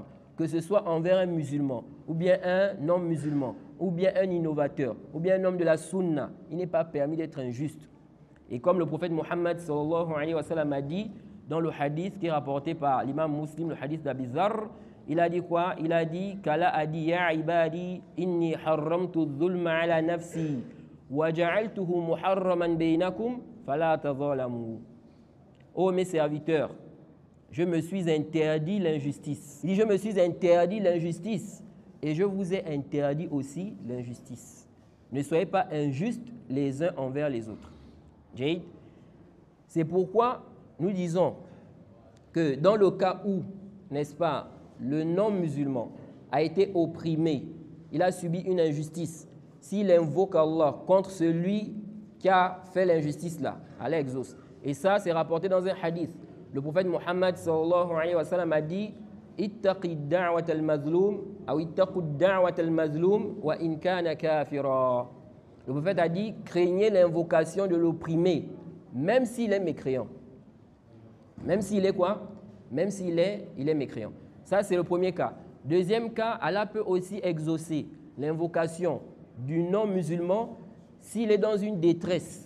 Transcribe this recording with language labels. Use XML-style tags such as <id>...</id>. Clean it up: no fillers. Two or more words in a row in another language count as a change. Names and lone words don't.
<fr>Que ce soit envers un musulman, ou bien un non-musulman, ou bien un innovateur, ou bien un homme de la sunna, il n'est pas permis d'être injuste. Et comme le prophète Mohammed</fr> <ar>صلى الله عليه وسلم</ar> <fr>a dit, dans le hadith qui est rapporté par l'imam Muslim, le hadith d'Abi Zarr, il a dit quoi? Il a dit qu'Allah a dit</fr> <ar>يا عبادي إني حرمت الظلم على نفسي وجعلته محرما بينكم فلا تظالموا.</ar> <fr>Ô mes serviteurs, je me suis interdit l'injustice. Il dit, je me suis interdit l'injustice et je vous ai interdit aussi l'injustice. Ne soyez pas injustes les uns envers les autres. Jade. C'est pourquoi nous disons que dans le cas où, n'est-ce pas, le non-musulman a été opprimé, il a subi une injustice, s'il invoque Allah contre celui qui a fait l'injustice là, Allah exauce. Et ça, c'est rapporté dans un hadith. Le prophète Mohammed</fr> <ar>صلى الله عليه وسلم</ar> <fr>a dit</fr> <ar>اتق دعوة المظلوم ou اتقوا دعوة المظلوم وإن كان كافرا.</ar> <fr>Le prophète a dit craignez l'invocation de l'opprimé, même s'il est mécréant. Même s'il est quoi? Même s'il est mécréant. Ça, c'est le premier cas. Deuxième cas, Allah peut aussi exaucer l'invocation du non-musulman s'il est dans une détresse.</fr>